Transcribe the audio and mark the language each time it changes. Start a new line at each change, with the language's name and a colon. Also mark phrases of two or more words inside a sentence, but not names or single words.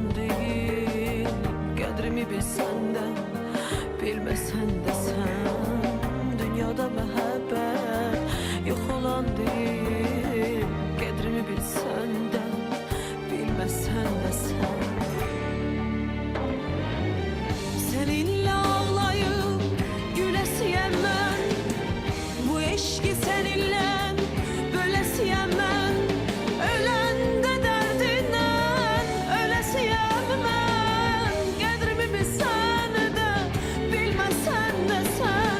Azerbaijani: değil, qədrimi bilsən də, bilməsən də sən. Dünyada məhəbbət yox olan deyil, qədrimi bilsən də, bilməsən də sən.
Turkish: Seninle ağlayıp gülesiyem ben, bu eşki seninle bölesiyem ben. Ölen de derdinden ölesiyem ben,
Azerbaijani: qədrimi bilsen de bilmesen de sen.